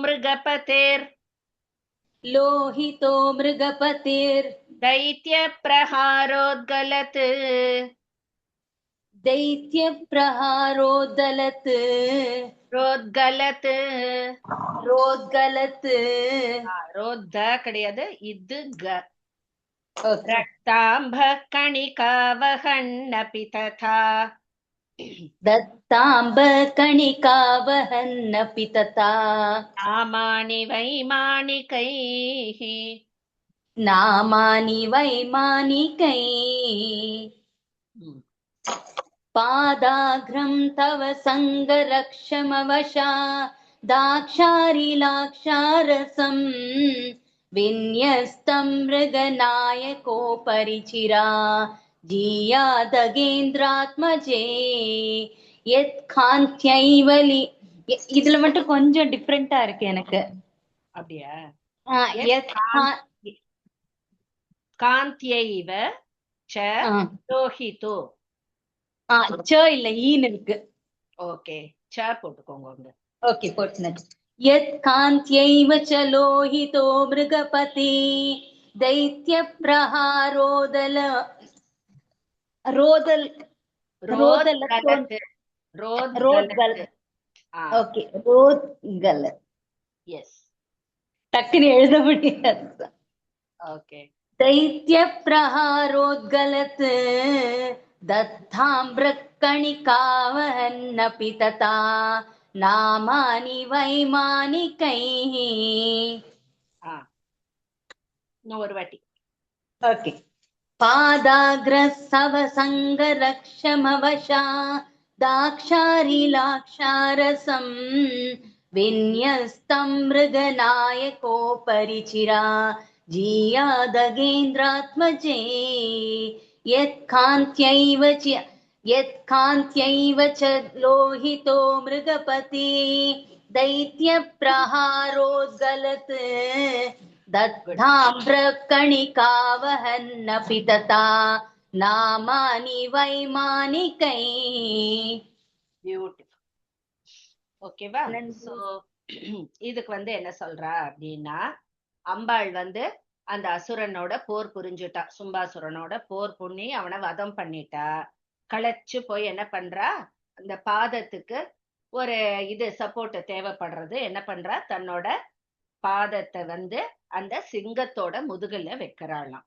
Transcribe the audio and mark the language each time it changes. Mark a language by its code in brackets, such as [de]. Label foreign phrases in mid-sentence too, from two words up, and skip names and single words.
[sa] लोहितो मृगपतिर् दैत्यप्रहारोद्गलत् दैत्यप्रहारोदलत् रोद्गलत् रोद्गलत् [ta] रोद्द கிடையாது இது க [en] Okay. [sa] रक्ताम्भ कणिकावहन्नपि तथा दत्ताम्बकणिकावहन्नपि तथा नामानि वैमानिकैः नामानि वैमानिकैः पादाग्रं तव सङ्गरक्षमवशा दाक्षारिलाक्षारसम् विन्यस्तं मृगनायकोपरिचिरा जीयादगेन्द्रात्मजे यत्कान्त्यै [ta] இதுல மட்டும் கொஞ்சம் டிஃப்ரெண்டா இருக்கு எனக்கு. அப்படியா? [sa] कान्त्यैव च लोहितो [ta] ச இல்ல ஈன்னு இருக்கு. ஓகே ச போட்டுக்கோங்க. ஓகே போட்டுனது. [sa] यत्कान्त्यैव च लोहितो मृगपति दैत्यप्रहारोदल रोदल रोदगलत् [ta] ஓகே ரோத்கலத். [en] எஸ் [ta] டக்குன்னு எழுத முடியாது. ஓகே [sa] दैत्यप्रहारोद्गलत् दत्ताम्रकणिकावहन्नपि तथा नामानि वैमानिकैः. [ta] ஒரு வாட்டி. ஓகே. [sa] पादाग्रसव सङ्गरक्षमवशा दाक्षारिलाक्षारसम् विन्यस्तं मृगनायकोपरिचिरा जीयादगेन्द्रात्मजे यत्कान्त्यैव च लोहितो मृगपति दैत्यप्रहारोद्गलत् दत्ताम्रकणिकावहन्नपि तथा नामानि वैमानिकैः. [ta] பியூட்டிஃபுல். ஓகேவா? சோ இதுக்கு என்ன சொல்றா அப்படின்னா, அம்பாள் அந்த அசுரனோட போர் புரிஞ்சுட்டா, சும்பாசுரனோட போர் புண்ணி அவனை வதம் பண்ணிட்டா. களைச்சு போய் என்ன பண்றா, அந்த பாதத்துக்கு ஒரு இது சப்போர்ட் தேவைப்படுறது, என்ன பண்றா, தன்னோட பாதத்தை அந்த சிங்கத்தோட முதுகுல வைக்கிறாளாம்.